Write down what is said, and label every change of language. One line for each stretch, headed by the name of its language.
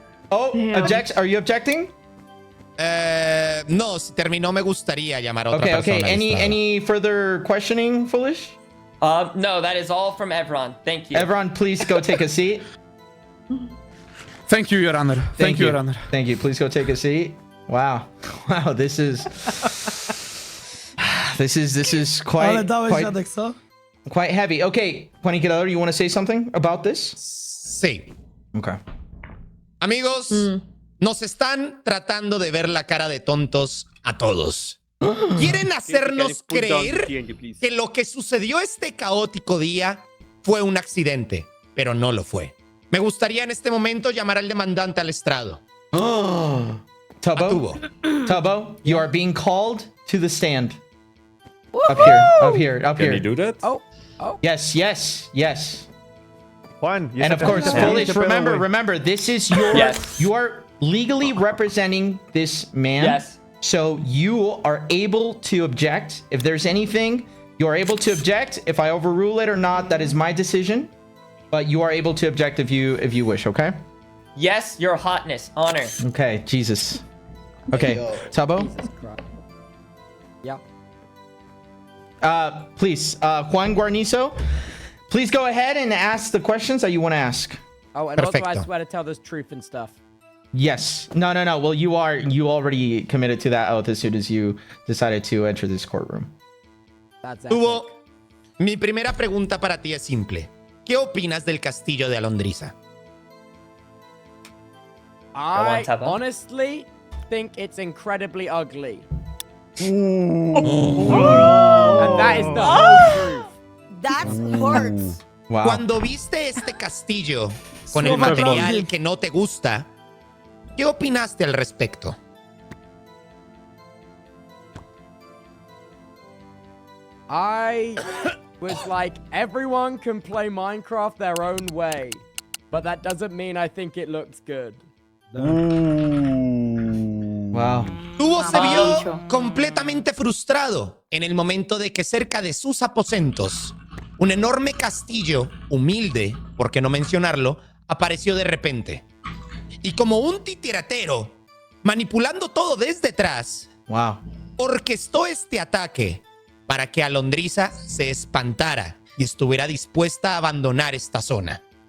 English: Oh, objection. Are you objecting?
Spanish: No, si terminó me gustaría llamar a otra persona.
English: Okay. Any further questioning, Foolish? No, that is all from Ewroon. Thank you. Ewroon, please go take a seat. Thank you, Your Honor. Thank you, Your Honor. Thank you. Please go take a seat. Wow. This is quite heavy. Okay, Paniquerador, you want to say something about this?
Spanish: Sí.
English: Okay.
Spanish: Amigos, nos están tratando de ver la cara de tontos a todos. Quieren hacernos creer que lo que sucedió este caótico día fue un accidente, pero no lo fue. Me gustaría en este momento llamar al demandante al estrado.
English: Tubbo, you are being called to the stand. Up here. Can you do that? Yes. Juan, and of course, Foolish, remember, this is your... You are legally representing this man. Yes. So you are able to object. If there's anything, you are able to object. If I overrule it or not, that is my decision. But you are able to object if you wish, okay? Yes, your hotness. Honor. Okay, Jesus. Okay, Tubbo? Yeah. Please, Juan Guarnizo, please go ahead and ask the questions that you want to ask. Oh, and also I swear to tell the truth and stuff. Yes. No. Well, you already committed to that oath as soon as you decided to enter this courtroom.
Spanish: Tubbo, mi primera pregunta para ti es simple. ¿Qué opinas del castillo de Alondrissa?
English: I honestly think it's incredibly ugly. And that is the whole truth. That hurts. Wow.
Spanish: Cuando viste este castillo con el material que no te gusta, ¿qué opinaste al respecto?
English: was like, everyone can play Minecraft their own way. But that doesn't mean I think it looks good. Wow.
Spanish: Tubbo se vio completamente frustrado en el momento de que cerca de sus aposentos, un enorme castillo, humilde, por qué no mencionarlo, apareció de repente. Y como un titiratero, manipulando todo desde atrás, orquestó este ataque para que Alondrissa se espantara y estuviera dispuesta a abandonar esta zona.